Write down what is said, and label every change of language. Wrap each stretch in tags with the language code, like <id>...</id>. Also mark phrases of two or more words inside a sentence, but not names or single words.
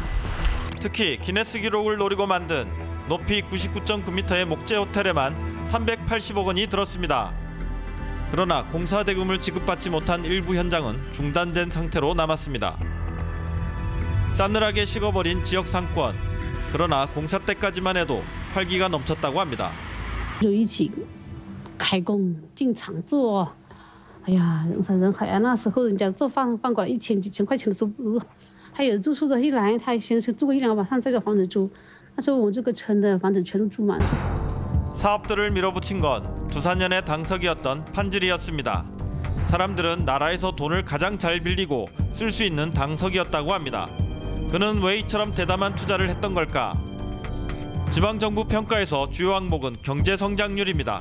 <ko>특히 기네스 기록을 노리고 만든 높이 99.9m의 목재 호텔에만 380억 원이 들었습니다. 그러나 공사 대금을 지급받지 못한 일부 현장은 중단된 상태로 남았습니다. 싸늘하게 식어버린 지역 상권. 그러나 공사 때까지만 해도 활기가 넘쳤다고 합니다.</ko> <zh>一起开工进厂做，哎呀，人海啊！那时候人家做饭过来1000几千块钱的收入，还有住宿的，一来他先是住1、2个晚上再找房子住，那时候我们这个村的房子全都住满了。</zh> <ko>사업들을 밀어붙인 건 두산현의 당석이었던 판질이었습니다. 사람들은 나라에서 돈을 가장 잘 빌리고 쓸 수 있는 당석이었다고 합니다. 그는 왜 이처럼 대담한 투자를 했던 걸까? 지방정부 평가에서 주요 항목은 경제 성장률입니다.</ko>